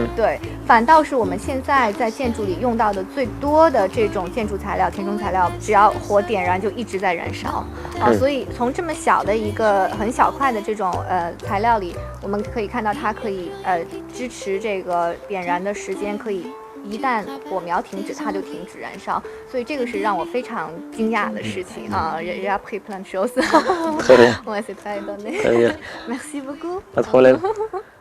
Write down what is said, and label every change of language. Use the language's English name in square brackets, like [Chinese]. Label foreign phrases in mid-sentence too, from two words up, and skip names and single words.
[Chinese] 对，反倒是我们现在在建筑里用到的最多的这种建筑材料、填充材料，只要火点燃就一直在燃烧啊。所以从这么小的一个很小块的这种材料里，我们可以看到它可以支持这个点燃的时间可以一旦火苗停止，它就停止燃烧。所以这个是让我非常惊讶的事情啊。 [French] J'ai appris plein de choses. Très bien. Ouais, c'est très étonné. Très bien. Merci beaucoup. Pas de problème.